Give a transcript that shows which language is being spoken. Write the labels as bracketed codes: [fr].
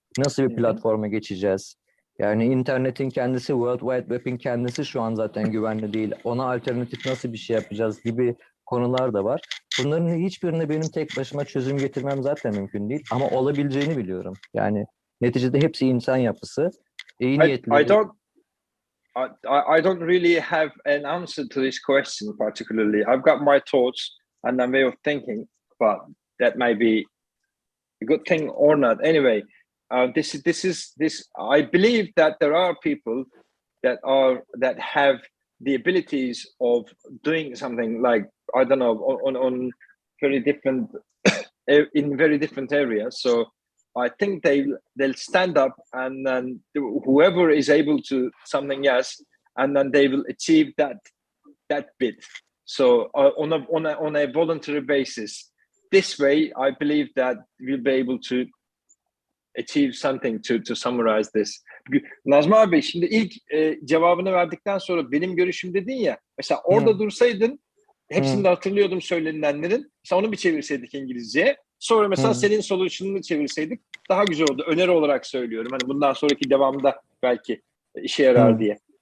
[tr] Nasıl bir platforma geçeceğiz? Yani internetin kendisi, World Wide Web'in kendisi şu an zaten güvenli değil. Ona alternatif nasıl bir şey yapacağız gibi konular da var. Bunların hiçbirine benim tek başıma çözüm getirmem zaten mümkün değil. Ama olabileceğini biliyorum. Yani neticede hepsi insan yapısı. İyi niyetli. [en] I don't really have an answer to this question particularly. I've got my thoughts and a way of thinking, but that may be a good thing or not. Anyway, I believe that there are people that have the abilities of doing something, like, I don't know, on very different in very different areas. So I think they'll stand up, and then whoever is able to something else, and then they will achieve that bit. So on a voluntary basis. This way, I believe that we'll be able to achieve something to summarize this. [tr] Nazmi abi, şimdi ilk cevabını verdikten sonra benim görüşüm dedin ya. Mesela orada dursaydın, hepsini de hatırlıyordum söylenilenlerin. Mesela onu bir çevirseydik İngilizceye. Sonra mesela senin solution'ını çevirseydik daha güzel oldu. Öneri olarak söylüyorum. Hani bundan sonraki devamda belki işe yarar diye.